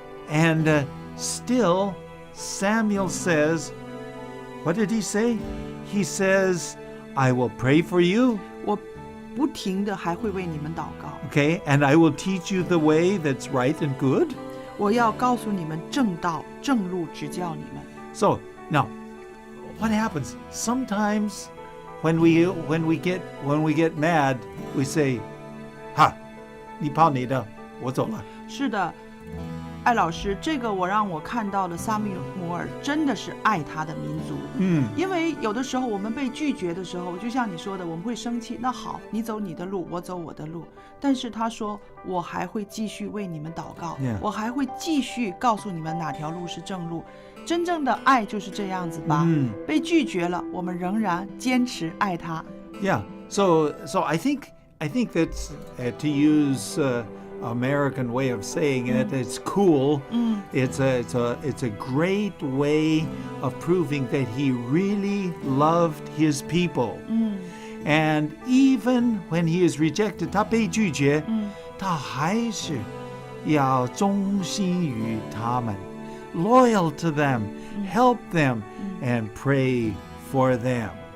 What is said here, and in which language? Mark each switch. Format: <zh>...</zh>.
<en>And still, Samuel says, what did he say? He says, I will pray for you.</en> <zh>我不停的还会为你们祷告，</zh> <en>Okay, and I will teach you the way that's right and good.</en> <zh>我要告诉你们正道正路指教你们。</zh> <en>So now, what happens? Sometimes when we get mad, we say, "Ha,</en> <zh>你跑你的，我走了." 是的，艾老师，这个我让我看到了撒母耳真的是爱他的民族。因为有的时候我们被拒绝的时候，就像你说的，我们会生气。那好，你走你的路，我走我的路。但是他说，我还会继续为你们祷告，</zh> <en>Yeah.</en> <zh>我还会继续告诉你们哪条路是正路。真正的爱就是这样子吧。被拒绝了，我们仍然坚持爱他。</zh> <en>Yeah. So I think that's to use American way of saying it. It's cool. It's a great way of proving that he really loved his people. And even when he is rejected,</en> <zh>他被拒绝，他还是要忠心于他们。</zh> <en>Loyal to them, help them, and pray for them.</en>